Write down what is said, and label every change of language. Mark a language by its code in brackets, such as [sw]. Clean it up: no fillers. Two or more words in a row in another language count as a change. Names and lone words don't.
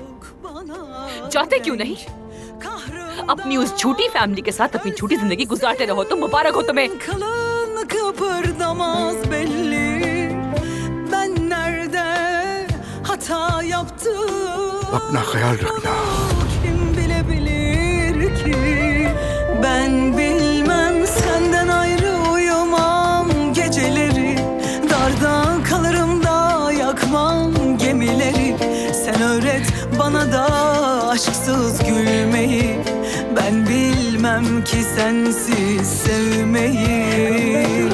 [ur] جاتے کیوں نہیں? اپنی اس جھوٹی فیملی کے ساتھ اپنی جھوٹی زندگی گزارتے رہو. تم مبارک ہو تمہیں. اپنا خیال رکھنا. [tr] Ben bilmem senden ayrı uyumam geceleri, darda kalırım da yakmam gemileri. Sen öğret bana da aşksız gülmeyi, ben bilmem ki sensiz sevmeyi.